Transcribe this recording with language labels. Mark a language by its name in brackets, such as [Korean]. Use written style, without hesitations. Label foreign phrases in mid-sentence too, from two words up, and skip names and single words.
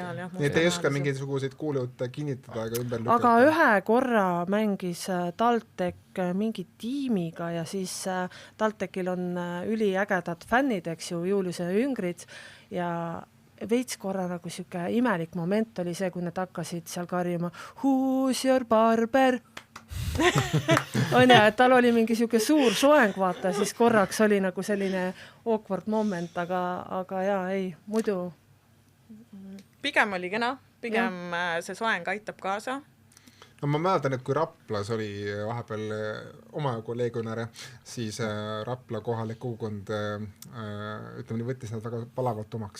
[Estonian] Nii et ei oska mingisuguseid kuulejutte kinnitada ega ümber lükata. Aga ühe korra mängis TalTech mingi tiimiga ja siis TalTechil on üliägedad fännid, eks ju, Juliuse Jüngrid ja veits korra nagu siuke imelik moment oli see, kui nad hakkasid seal karjuma [English] Who's your barber? [Estonian] On ja, et tal oli mingi siuke suur soeng, vaata, siis korraks oli nagu selline [English] awkward moment, [Estonian] aga jaa, ei, muidu. Pigem oli kena, pigem see soeng aitab kaasa. No ma mäletan, et kui Raplas oli vahepeal oma kolleegionäre, siis Rapla kohalik kogukond võttis nad väga palavalt omaks.